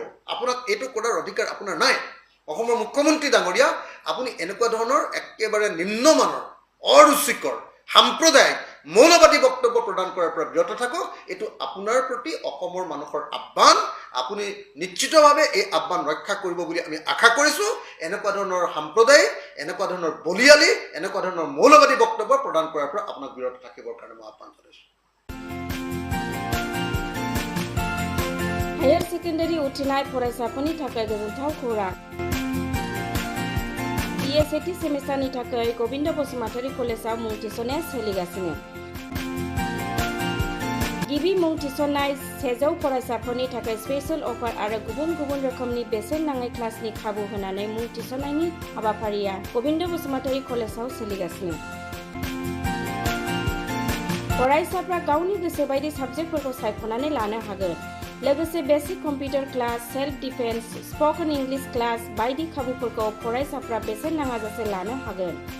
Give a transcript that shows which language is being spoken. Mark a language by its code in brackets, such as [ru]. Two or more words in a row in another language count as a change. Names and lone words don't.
[as] আপোনাক এইটো কৰাৰ অধিকাৰ আপোনাৰ নাই। অসমৰ মুখ্যমন্ত্ৰী ডাঙৰীয়া, আপুনি এনেকুৱা ধৰণৰ একেবাৰে নিম্নমানৰ অৰুচিকৰ সাম্প্ৰদায়িক মৌলবাদী বক্তব্য প্ৰদান কৰাৰ পৰা বিৰত থাকক এইটো আপোনাৰ প্ৰতি অসমৰ মানুহৰ আহ্বান আপুনি নিশ্চিতভাৱে এই আহ্বান ৰক্ষা কৰিব বুলি আমি আশা কৰিছোঁ এনেকুৱা ধৰণৰ সাম্প্ৰদায়িক এনেকুৱা ধৰণৰ বলিয়ালি এনেকুৱা ধৰণৰ মৌলবাদী বক্তব্য প্ৰদান কৰাৰ পৰা আপোনাক বিৰত থাকিবৰ কাৰণে মই আহ্বান জনাইছোঁ [en] higher secondary [brx] उथ्रिनाय फरायसाफोरनि थाखाय गोजोनथाव खौरां BSAT सेमिस्टारनि थाखाय गोविन्द बसुमतारी कलेजाव मुं थिसननाया सोलिगासिनो गिबि मुं थिसननाय 100 फरायसाफोरनि थाखाय [en] special offer [brx] आरो गुबुन गुबुन रोखोमनि बेसेन नाङै क्लासनि खाबु होनानै मुं थिसननायनि हाबाफारिया गोविन्द बसुमतारी कलेजाव सोलिगासिनो फरायसाफ्रा गावनि गोसो बायदि साबजेक्टफोरखौ सायख'नानै लानो हागोन लोगोसे [en] basic computer class self defence spoken English class [brx] बायदि खाबुफोरखौ फरायसाफ्रा बेसेन नाङाजासे लानो हागोन